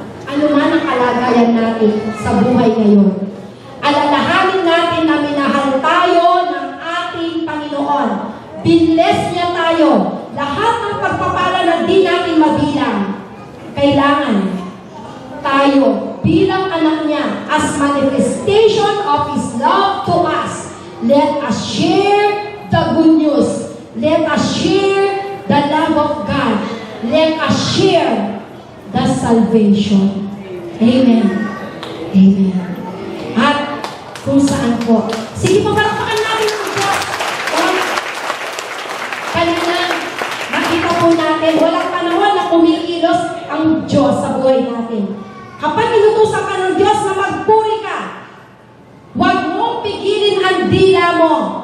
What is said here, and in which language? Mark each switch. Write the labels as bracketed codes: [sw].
[tl] Ano man ang kalagayan natin sa buhay ngayon. Alalahanin natin na minahal tayo ng ating Panginoon. Binless niya tayo. Lahat ng pagpapala na di natin mabilang. Kailangan tayo bilang anak niya [en] as manifestation of His love to us. Let us share the good news. Let us share the love of God. Let us share the salvation. [tl] Amen. Amen. At kung saan po. Sige po, palakpakan natin ang Diyos. Kanina, nakita po natin, walang panahon na kumikilos ang Diyos sa buhay natin. Kapag inutusan ka ng Diyos na magpuri ka, huwag mong pigilin ang dila mo.